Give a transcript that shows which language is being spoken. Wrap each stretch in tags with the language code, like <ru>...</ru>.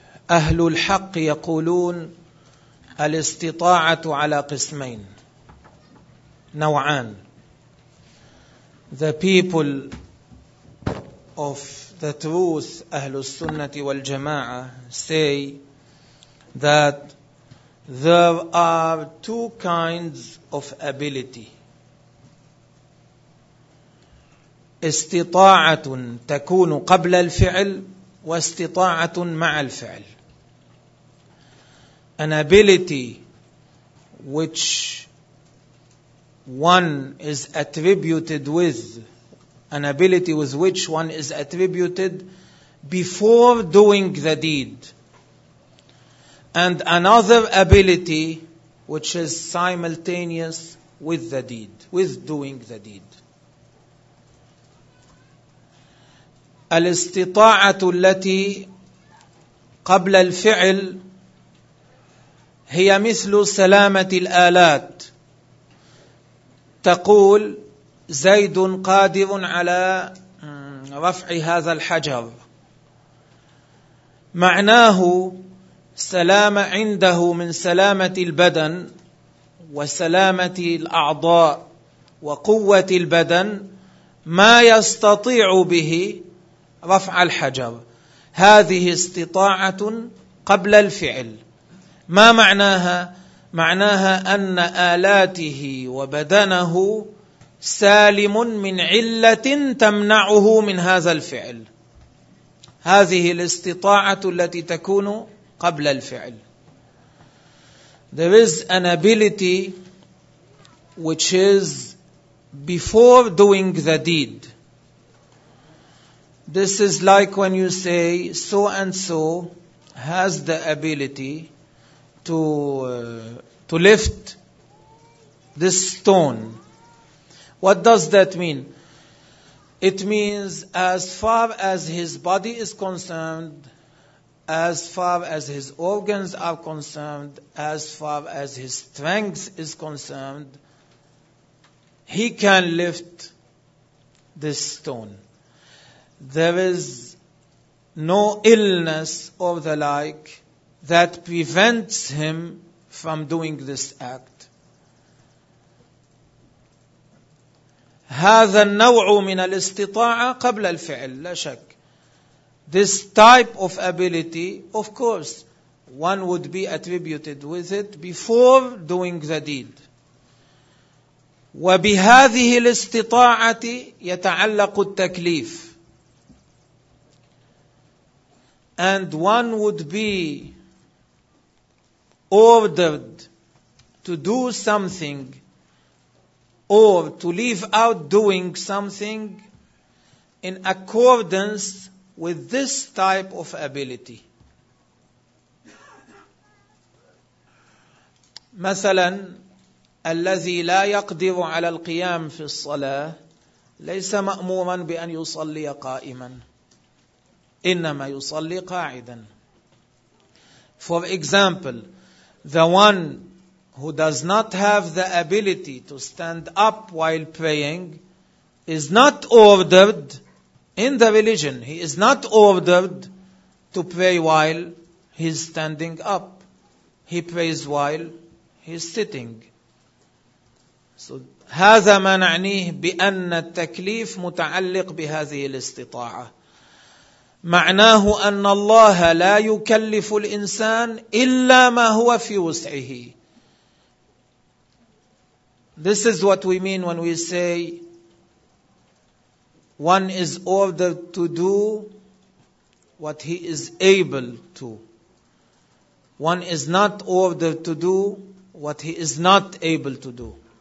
<ar>أهل الحق يقولون الاستطاعة على قسمين نوعان.</ar> <en>The people of the truth, أهل السنة والجماعة, say that there are two kinds of ability.</en> <ar>استطاعة تكون قبل الفعل واستطاعة مع الفعل.</ar> <en>An ability which one is attributed with, an ability with which one is attributed before doing the deed, and another ability which is simultaneous with the deed, with doing the deed.</en> <ar>الاستطاعة التي قبل الفعل هي مثل سلامة الآلات, تقول زيد قادر على رفع هذا الحجر, معناه سلامة عنده من سلامة البدن وسلامة الأعضاء وقوة البدن ما يستطيع به رفع الحجر. هذه استطاعة قبل الفعل. ما معناها؟ معناها أن آلاته وبدنه سالم من علة تمنعه من هذا الفعل. هذه الاستطاعة التي تكون قبل الفعل.</ar> <en>There is an ability which is before doing the deed. This is like when you say so and so has the ability to lift this stone. What does that mean? It means as far as his body is concerned, as far as his organs are concerned, as far as his strength is concerned, he can lift this stone. There is no illness or the like that prevents him from doing this act.</en> <ar>هذا النوع من الاستطاعة قبل الفعل لا شك.</ar> <en>This type of ability, of course, one would be attributed with it before doing the deed.</en> <ar>وبهذه الاستطاعة يتعلق التكليف.</ar> <en>And one would be ordered to do something or to leave out doing something in accordance with this type of ability.</en> <ar>مثلا الذي لا يقدر على القيام في الصلاة ليس مأموما بأن يصلي قائما إنما يصلي قاعدا.</ar> <en>For example, the one who does not have the ability to stand up while praying is not ordered in the religion. He is not ordered to pray while he is standing up. He prays while he is sitting.</en> <ar>So هذا ما نعنيه بأن التكليف متعلق بهذه الاستطاعة. معناه أن الله لا يكلف الإنسان إلا ما هو في وسعه.</ar> <en>This is what we mean when we say one is ordered to do what he is able to. One is not ordered to do what he is not able to do.</en>